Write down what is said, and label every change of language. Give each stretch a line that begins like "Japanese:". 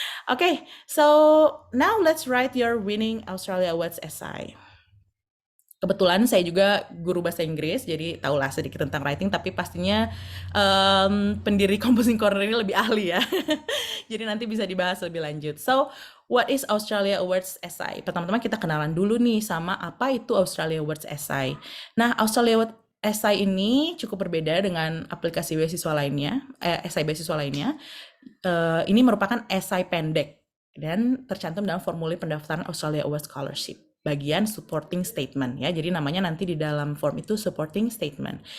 English: Oke, so now let's write your winning Australia Awards essay.
Indonesian: Kebetulan saya juga guru bahasa Inggris, jadi tahulah sedikit tentang writing, tapi pastinya pendiri Composing Corner ini lebih ahli ya. Jadi nanti bisa dibahas lebih lanjut.
English: So, what is Australia Awards Essay?
Indonesian: Pertama-tama kita kenalan dulu nih sama apa itu Australia Awards Essay. Nah, Australia Awards Essay ini cukup berbeda dengan aplikasi beasiswa lainnya, essay beasiswa lainnya. Ini merupakan esai pendek dan tercantum dalam formulir pendaftaran Australia Awards Scholarship. Bagian supporting statement ya. Jadi namanya nanti di dalam form itu supporting statement.